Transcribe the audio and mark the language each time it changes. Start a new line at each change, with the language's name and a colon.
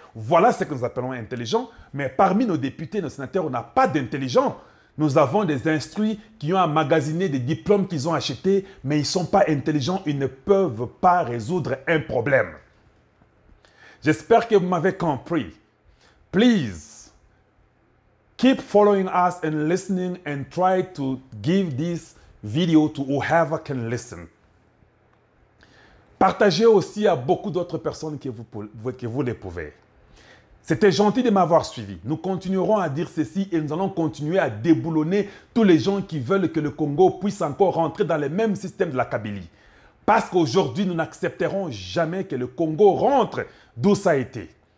French: Voilà ce que nous appelons intelligents. Mais parmi nos députés, nos sénateurs, on n'a pas d'intelligents. Nous avons des instruits qui ont emmagasiné des diplômes qu'ils ont achetés, mais ils ne sont pas intelligents, ils ne peuvent pas résoudre un problème. J'espère que vous m'avez compris.
English: Please, keep following us and listening and try to give this video to whoever can listen.
French: Partagez aussi à beaucoup d'autres personnes que vous les pouvez. C'était gentil de m'avoir suivi. Nous continuerons à dire ceci et nous allons continuer à déboulonner tous les gens qui veulent que le Congo puisse encore rentrer dans le même système de la Kabylie. Parce qu'aujourd'hui, nous n'accepterons jamais que le Congo rentre d'où ça a été.